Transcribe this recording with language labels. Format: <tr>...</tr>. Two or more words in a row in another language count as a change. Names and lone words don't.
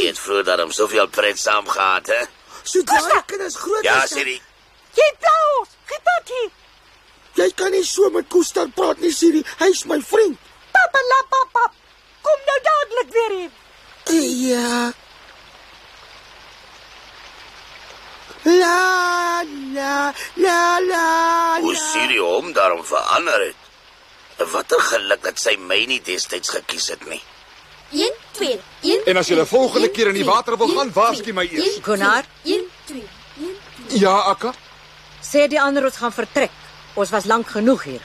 <af>twee het vroeër daarom soveel pret saam gehad, hè? Sodra die kinders groot Ja, is, Siri. Jy pla ons. Gee pad hier. jy kan nie so met Gustar praat nie, Siri. Hy's my vriend. Papa, la, papa. Kom nou dadelik weer hier. Ja. La, la, la, la, Hoe la. Siri hom daarom verander het. Watter geluk dat sy my nie destyds gekies het nie. 1, 2, 1. En as jy die volgende keer in die water wil gaan, waarsku my eers. Gunnar, 1, 2, 1. Ja, Akka? sê die ander ons gaan vertrek. Ons was lank genoeg hier.</af>